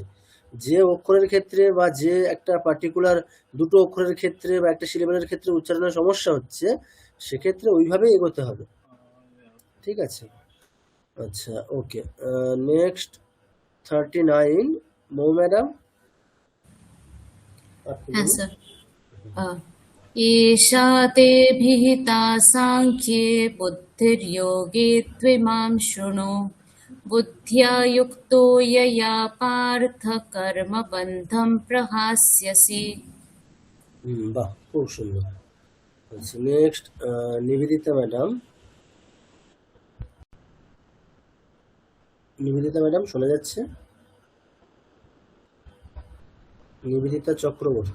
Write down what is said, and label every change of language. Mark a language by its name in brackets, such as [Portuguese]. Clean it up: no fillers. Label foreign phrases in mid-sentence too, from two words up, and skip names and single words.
[Bangla] যে অক্ষরের ক্ষেত্রে বা যে একটা পার্টিকুলার দুটো অক্ষরের ক্ষেত্রে বা একটা সিলেবেলের ক্ষেত্রে উচ্চারণের সমস্যা হচ্ছে, সেক্ষেত্রে ওইভাবেই এগোতে হবে। ঠিক আছে, আচ্ছা, ওকে। নেক্সট 39, মৌ ম্যাডাম, আপনি হ্যাঁ বলুন। স্যার। [Sanskrit] एषा ते विहिता साङ्ख्ये बुद्धिर्योगे त्विमां शृणु बुद्ध्या युक्तो यया पार्थ कर्मबन्धं प्रहास्यसि। [Bangla] বাহ, খুব সুন্দর। আচ্ছা, নেক্সট নিবেদিতা ম্যাডাম। নিবেদিতা ম্যাডাম শোনা যাচ্ছে? নিবেদিতা চক্রবর্তী।